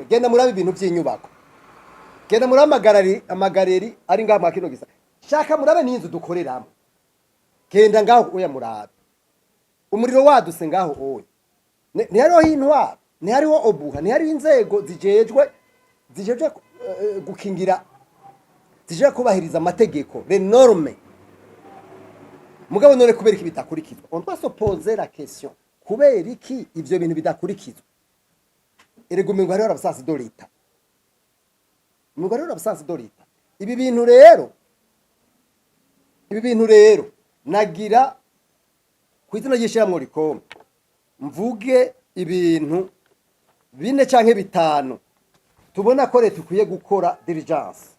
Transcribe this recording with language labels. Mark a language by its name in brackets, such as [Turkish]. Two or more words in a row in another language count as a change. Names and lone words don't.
[Rundi] Genda murabe ibintu by'inyubako, genda murabe amagareri ari ngaha mu kino gisa, shaka murabe n'inzu dukoreramo, genda ngaho oya murabe umuriro waduse ngaho oya. Ntihariho intwara, ntihariho obuha, ntihariho inzego zijejwe gukingira, zijejwe kubahiriza amategeko, [French] les normes. [Rundi] Mugabo none kubera iki bitakurikizwa? [French] On doit se poser la question, [Rundi] kubera iki ivyo bintu bidakurikizwa? Erego mengo hariho abasansi do leta, mengo hariho abasansi do leta. Ibi bintu rero nagira kwizina yishiramwe rikombe mvuge ibintu bine canke bitanu tubona ko leta ikwiye gukora diligence.